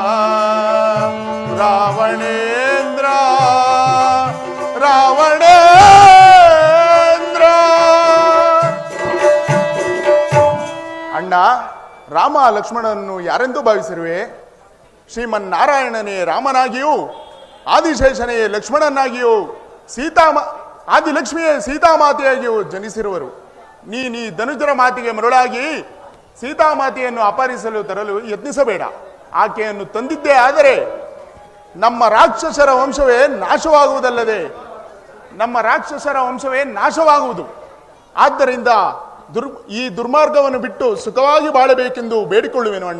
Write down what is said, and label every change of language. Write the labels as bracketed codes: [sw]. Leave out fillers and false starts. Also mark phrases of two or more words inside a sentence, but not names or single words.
[kn] ರಾವಣೇಂದ್ರ ರಾವಣೇಂದ್ರ ಅಣ್ಣ ರಾಮ ಲಕ್ಷ್ಮಣನನ್ನು ಯಾರೆಂದು ಭಾವಿಸಿರುವೆ? ಶ್ರೀಮನ್ನಾರಾಯಣನೇ ರಾಮನಾಗಿಯೂ ಆದಿಶೇಷನೇ ಲಕ್ಷ್ಮಣನಾಗಿಯೂ ಆದಿಲಕ್ಷ್ಮಿಯೇ ಸೀತಾಮಾತೆಯಾಗಿಯೂ ಜನಿಸಿರುವರು. ನೀ ಧನುಜರ ಮಾತಿಗೆ ಮರುಳಾಗಿ ಸೀತಾಮಾತೆಯನ್ನು ಅಪಹರಿಸಲು ತರಲು ಯತ್ನಿಸಬೇಡ. ಆಕೆಯನ್ನು ತಂದಿದ್ದೇ ಆದರೆ ನಮ್ಮ ರಾಕ್ಷಸರ ವಂಶವೇ ನಾಶವಾಗುವುದು. ಆದ್ದರಿಂದ ಈ ದುರ್ಮಾರ್ಗವನ್ನು ಬಿಟ್ಟು ಸುಖವಾಗಿ ಬಾಳಬೇಕೆಂದು ಬೇಡಿಕೊಳ್ಳುವೆನು ಅಣ್ಣ.